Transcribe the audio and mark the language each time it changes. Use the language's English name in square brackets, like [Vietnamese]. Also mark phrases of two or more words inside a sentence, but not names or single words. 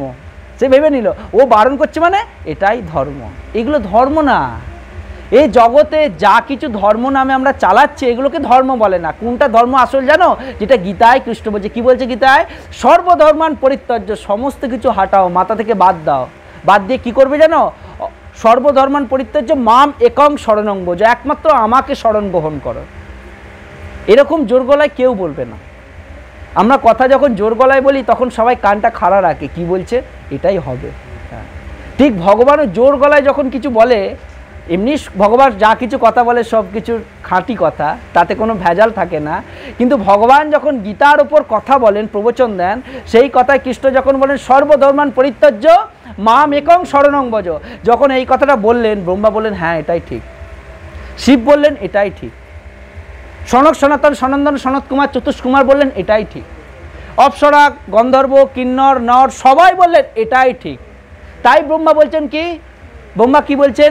[Bangla] সে ভেবে নিল ও বারণ করছে মানে এটাই ধর্ম। এগুলো ধর্ম না। এই জগতে যা কিছু ধর্ম নামে আমরা চালাচ্ছি, এগুলোকে ধর্ম বলে না। কোনটা ধর্ম আসল জানো? যেটা গীতায় কৃষ্ণ বলছে। কি বলছে গীতায়? [Sanskrit] সর্বধর্মান পরিত্যজ্য, [Bangla] সমস্ত কিছু হাঁটাও, মাথা থেকে বাদ দাও। বাদ দিয়ে কি করবে জানো? [Sanskrit] সর্বধর্মান পরিত্যজ্য মাম একং শরণং ভজ, [Bangla] একমাত্র আমাকে শরণ গ্রহণ করো। এরকম জোর গলায় কেউ বলবে না। আমরা কথা যখন জোর গলায় বলি তখন সবাই কানটা খাড়া রাখে, কি বলছে এটাই হবে। ঠিক ভগবানও জোর গলায় যখন কিছু বলে, এমনি ভগবান যা কিছু কথা বলে সব কিছুর খাঁটি কথা, তাতে কোনো ভেজাল থাকে না। কিন্তু ভগবান যখন গীতার ওপর কথা বলেন, প্রবচন দেন, সেই কথায় কৃষ্ণ যখন বলেন [Sanskrit] সর্বধর্মান পরিত্যজ্য মাম একং শরণং ভজ, [Bangla] যখন এই কথাটা বললেন, ব্রহ্মা বললেন হ্যাঁ এটাই ঠিক, শিব বললেন এটাই ঠিক, সনক সনাতন সনন্দন সনত কুমার চতুষ কুমার বললেন এটাই ঠিক, অপ্সরা গন্ধর্ব কিন্নর নর সবাই বললেন এটাই ঠিক। তাই ব্রহ্মা বলছেন কি? ব্রহ্মা কি বলছেন?